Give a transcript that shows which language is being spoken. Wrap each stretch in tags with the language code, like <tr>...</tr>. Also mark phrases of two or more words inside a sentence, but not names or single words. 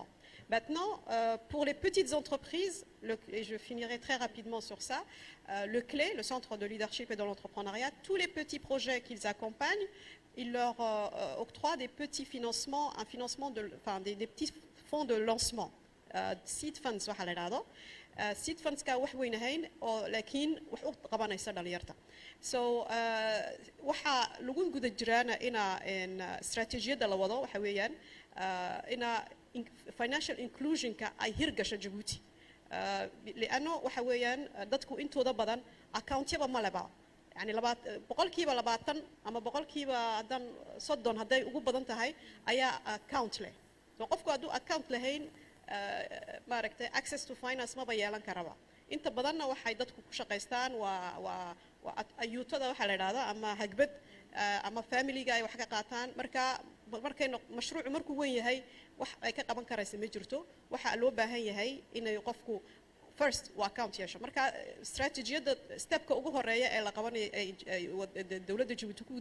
<fr>Maintenant, pour les petites entreprises, et je finirai très rapidement sur ça, le CLE, le Centre de leadership et de l'entrepreneuriat, tous les petits projets qu'ils accompagnent, ils leur octroient des petits financements, des petits fonds de lancement.</fr> <en>seed funds</en> <so>waxa la yiraahdo</so> <en>seed funds</en> <so>ka wax weyn ahayn oo laakiin wax u qabanaysa dhalinyarta so waxa lagu guda jiraana in strategy-yada la wado waxa weeyaan ina financial inclusion ka ay hirgasho Djibouti liano waxa weeyaan dadku intooda badan account-yaba ma laba yani boqolkiiba 20 ama boqolkiiba hadan 30 haday ugu badan tahay ayaa account leh so qofku haduu account lahayn maaragtay</so> <en>access to finance</en> <so>ma yeelan karaba inta badanna waxay dadku ku shaqaystaan waa ayuutada waxa la yiraahdo ama hagbad ama family-ga ay wax ka qaataan markay mashruucu markuu weyn yahay wax ay ka qaban karaysa ma jirto waxa loo baahan yahay inay qofku first waa account yeesho marka strategy-yada step-ka ugu horeeya ee la qabanayo dawladda Djibouti</so>